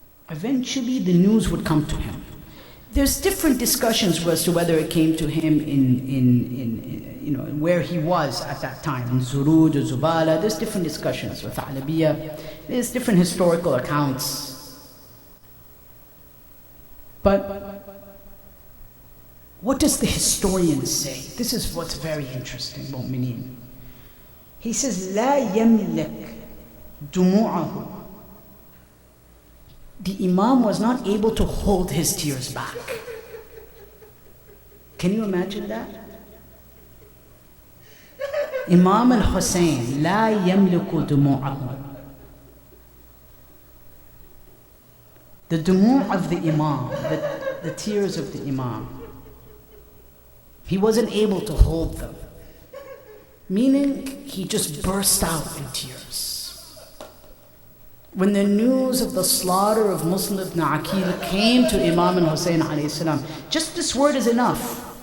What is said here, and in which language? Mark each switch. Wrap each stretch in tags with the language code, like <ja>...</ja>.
<en>Eventually the news would come to him. There's different discussions as to whether it came to him in where he was at that time, in Zuruj or Zubala. There's different discussions with Alabiyya. There's different historical accounts. But what does the historian say? This is what's very interesting, mu'mineen. He says,</en> <ar>لا يملك دموعه.</ar> <en>The Imam was not able to hold his tears back. Can you imagine that?</en> <ar>Imam al-Hussein, لا يملك دموعه.</ar> <en>The dumu' of the Imam, the tears of the Imam, he wasn't able to hold them. Meaning, he just burst out in tears. When the news of the slaughter of Muslim ibn Aqil came to Imam al-Hussein alayhi salam, just this word is enough.</en>